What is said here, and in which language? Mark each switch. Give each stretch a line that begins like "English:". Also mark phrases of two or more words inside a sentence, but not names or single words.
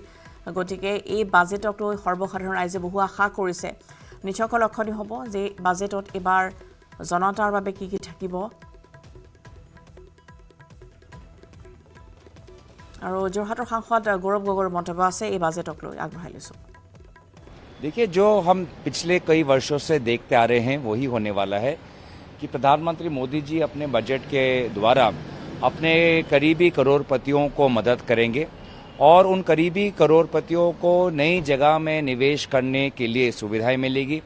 Assamese: গতিকে এই বাজেটক লৈ সৰ্বসাধাৰণ ৰাইজে বহু আশা কৰিছে। নিশ্চয়কৈ লক্ষণীয় হ'ব যে বাজেটত এবাৰ জনতাৰ বাবে কি কি থাকিব। আৰু যোৰহাটৰ সাংসদ গৌৰৱ গগৈৰ মন্তব্য আছে এই বাজেটক লৈ, আগবঢ়াই লৈছোঁ।
Hindi: देखिए, जो हम पिछले कई वर्षों से देखते आ रहे हैं वही होने वाला है कि प्रधानमंत्री मोदी जी अपने बजट के द्वारा अपने करीबी करोड़पतियों को मदद करेंगे और उन करीबी करोड़पतियों को नई जगह में निवेश करने के लिए सुविधाएं मिलेगी।